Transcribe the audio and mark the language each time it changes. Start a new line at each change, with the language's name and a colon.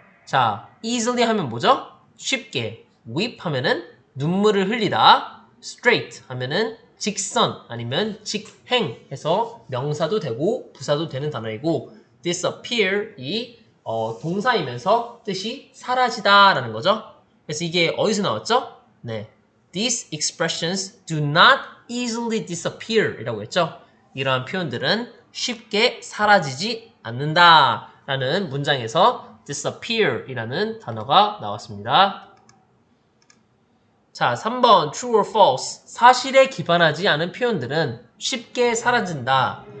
Korean: 자, easily 하면 뭐죠? 쉽게. weep 하면은 눈물을 흘리다. straight 하면은 직선 아니면 직행 해서 명사도 되고 부사도 되는 단어이고 disappear 이 동사이면서 뜻이 사라지다 라는 거죠. 그래서 이게 어디서 나왔죠?
English: 네, these expressions do not easily disappear
Korean: 이라고 했죠. 이러한 표현들은 쉽게 사라지지 않는다 라는 문장에서 disappear 이라는 단어가 나왔습니다. 자, 3번 true or false 사실에 기반하지 않은 표현들은 쉽게 사라진다.